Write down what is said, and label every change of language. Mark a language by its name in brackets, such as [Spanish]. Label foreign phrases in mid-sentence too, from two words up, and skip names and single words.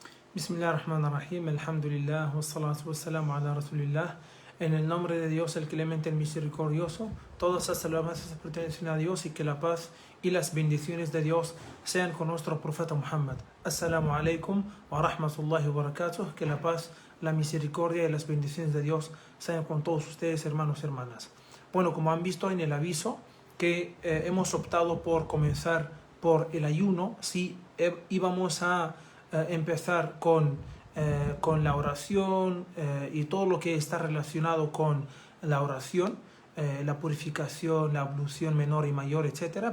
[Arabic] بسم الله الرحمن الرحيم، الحمد لله، والصلاة والسلام على رسول الله. [Spanish] En el nombre de Dios, el clemente, el misericordioso, todas las alabanzas pertenecen a Dios y que la paz y las bendiciones de Dios sean con nuestro profeta Muhammad. [Arabic] السلام عليكم ورحمة الله وبركاته. [Spanish] Que la paz, la misericordia y las bendiciones de Dios sean con todos ustedes, hermanos y hermanas. Bueno, como han visto en el aviso, que hemos optado por comenzar por el ayuno, sí, íbamos a empezar con la oración y todo lo que está relacionado con la oración, la purificación, la ablución menor y mayor, etcétera.